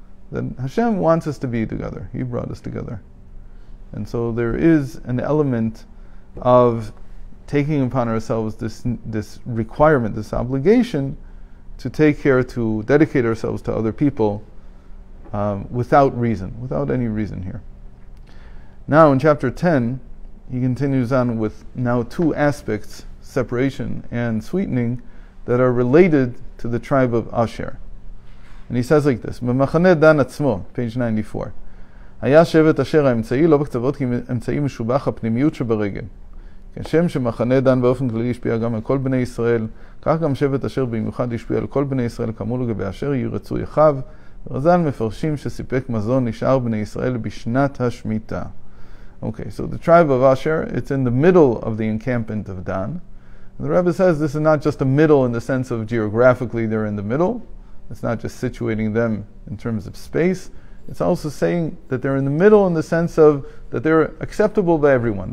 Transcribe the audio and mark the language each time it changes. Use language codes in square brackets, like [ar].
[en] That Hashem wants us to be together. He brought us together. And so there is an element of taking upon ourselves this requirement, this obligation to take care, to dedicate ourselves to other people without any reason here. Now in chapter 10, he continues on with now two aspects, separation and sweetening, that are related to the tribe of Asher. And he says like this, [he] במחנה דן עצמו, [en] page 94. [he] היה שבט אשר האמצעי לא בקצוות כי אמצעי משובח הפנימיות שברגל. כשם שמחנה דן באופן כללי השפיע גם על כל בני ישראל, כך גם שבט אשר במיוחד השפיע על כל בני ישראל, כאמור לגבי אשר ירצו יחב, ורז"ל מפרשים שסיפק מזון נשאר בני ישראל בשנת השמיטה. [en] Okay, so the tribe of Asher, it's in the middle of the encampment of Dan. And the Rebbe says this is not just a middle in the sense of geographically they're in the middle. It's not just situating them in terms of space. It's also saying that they're in the middle in the sense of that they're acceptable by everyone.